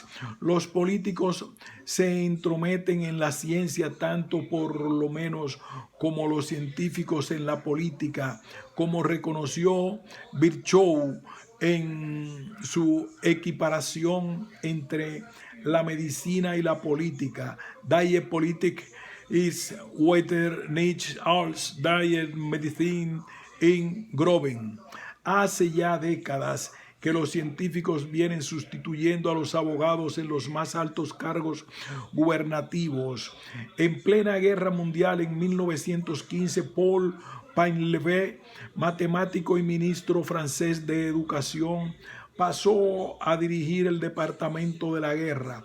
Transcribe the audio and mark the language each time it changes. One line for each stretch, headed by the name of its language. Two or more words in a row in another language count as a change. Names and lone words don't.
Spanish: Los políticos se intrometen en la ciencia tanto por lo menos como los científicos en la política, como reconoció Virchow en su equiparación entre la medicina y la política.
German: Die Politik ist weiter nicht als die Medizin in Groben.
Spanish: Hace ya décadas que los científicos vienen sustituyendo a los abogados en los más altos cargos gubernativos. En plena guerra mundial, en 1915, Paul Painlevé, matemático y ministro francés de Educación, pasó a dirigir el Departamento de la Guerra.